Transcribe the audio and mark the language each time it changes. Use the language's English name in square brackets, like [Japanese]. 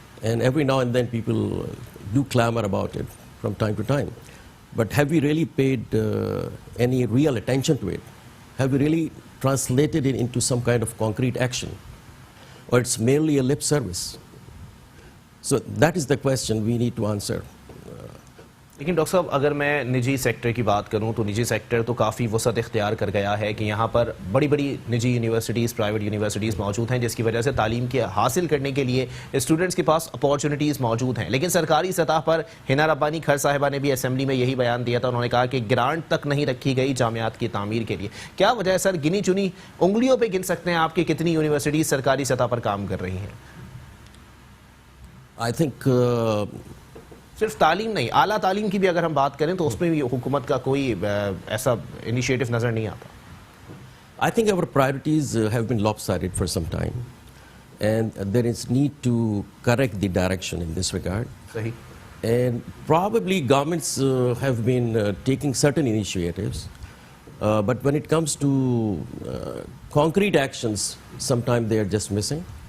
[English] And every now and then people do clamor about it from time to time. But have we really paid any real attention to it? Have we really translated it into some kind of concrete action? Or it's merely a lip service? So that is the question we need to answer. [Urdu] لیکن doctor صاحب اگر میں نجی sector کی بات کروں تو نجی سیکٹر تو کافی وسعت اختیار کر گیا ہے کہ یہاں پر بڑی بڑی نجی یونیورسٹیز پرائیویٹ یونیورسٹیز موجود ہیں جس کی وجہ سے تعلیم کی حاصل کرنے کے لیے اسٹوڈنٹس کے پاس اپارچونیٹیز موجود ہیں. لیکن سرکاری سطح پر ہنا ربانی کھر صاحبہ نے بھی اسمبلی میں یہی بیان دیا تھا. انہوں نے کہا کہ گرانٹ تک نہیں رکھی گئی جامعات کی تعمیر کے لیے. کیا وجہ ہے سر؟ گنی چنی انگلیوں پہ گن سکتے ہیں آپ کی کتنی یونیورسٹیز سرکاری سطح پر کام کر رہی ہیں؟ [English] I think [Urdu] صرف تعلیم نہیں، اعلیٰ تعلیم کی بھی اگر ہم بات کریں تو اس میں بھی حکومت کا کوئی ایسا انیشیٹو نظر نہیں آتا. [English] I think our priorities have been lopsided for some time, and there is need to correct the direction in this regard. [Urdu] صحیح. [English] And probably governments have been taking certain initiatives, but when it comes to concrete actions, sometimes they are just missing.